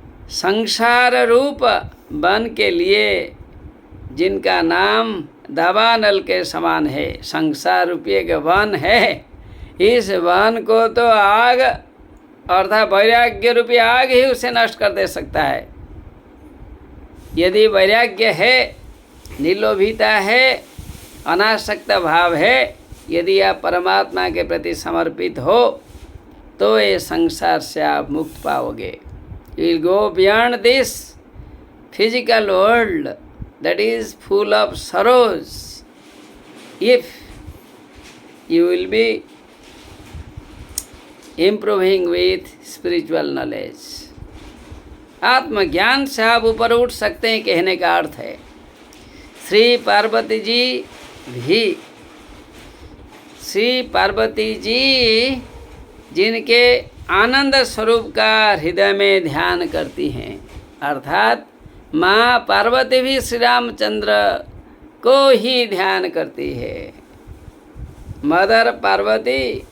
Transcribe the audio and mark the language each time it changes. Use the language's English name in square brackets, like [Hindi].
[Hindi] संसार रूप वन के लिए जिनका नाम दावानल के समान है, संसार रूपये के वन है, इस वन को तो आग अर्थात वैराग्य रूपी आग ही उसे नष्ट कर दे सकता है। यदि वैराग्य है, निर्लोभिता है, अनासक्त भाव है, यदि आप परमात्मा के प्रति समर्पित हो, तो ये संसार से आप मुक्त पाओगे। [English] You will go beyond this physical world that is full of sorrows if you will be improving with spiritual knowledge. [Hindi] आत्मज्ञान से आप ऊपर उठ सकते हैं, कहने का अर्थ है। श्री पार्वती जी भी, श्री पार्वती जी जिनके आनंद स्वरूप का हृदय में ध्यान करती हैं, अर्थात माँ पार्वती भी श्री रामचंद्र को ही ध्यान करती है। मदर पार्वती